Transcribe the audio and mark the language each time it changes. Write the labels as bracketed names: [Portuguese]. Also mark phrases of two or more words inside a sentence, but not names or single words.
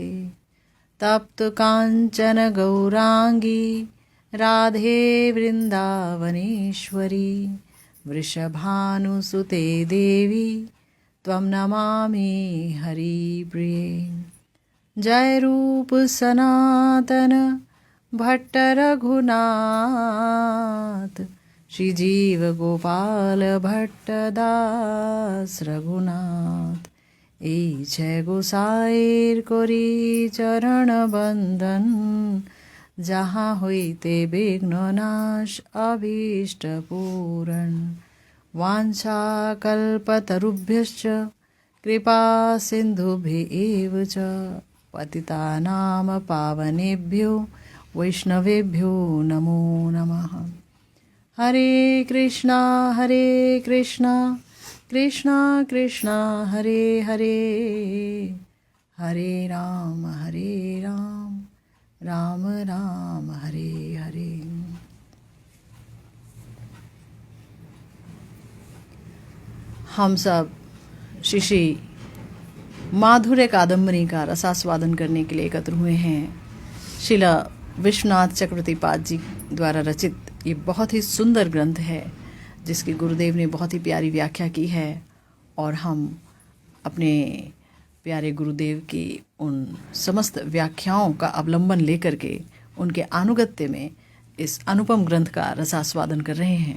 [Sanskrit] तप्त कांचन गौरांगी राधे वृंदावनेश्वरी वृषभानुसुते देवी त्वं नमामि हरिप्रिये। [Bangla] जय रूप सनातन भट्ट रघुनाथ श्री जीव गोपाल भट्ट दास रघुनाथ এই জয় গোসাইর করি চরণ বন্দন যাহা হইতে বিঘ্ন নাশ অভীষ্ট পূরণ [Sanskrit] वाञ्छा कल्पतरुभ्यश्च कृपा सिन्धुभ्येव च पतितानां पावनेभ्यो वैष्णवेभ्यो नमो नमः। हरे कृष्णा कृष्णा कृष्णा हरे हरे हरे राम राम राम हरे हरे। [Hindi] हम सब श्री माधुर्य कादम्बरी का रसास्वादन करने के लिए एकत्र हुए हैं। शिला विश्वनाथ चक्रवर्ती पाद जी द्वारा रचित ये बहुत ही सुंदर ग्रंथ है जिसकी गुरुदेव ने बहुत ही प्यारी व्याख्या की है और हम अपने प्यारे गुरुदेव की उन समस्त व्याख्याओं का अवलंबन लेकर के उनके अनुगत्य में इस अनुपम ग्रंथ का रसास्वादन कर रहे हैं।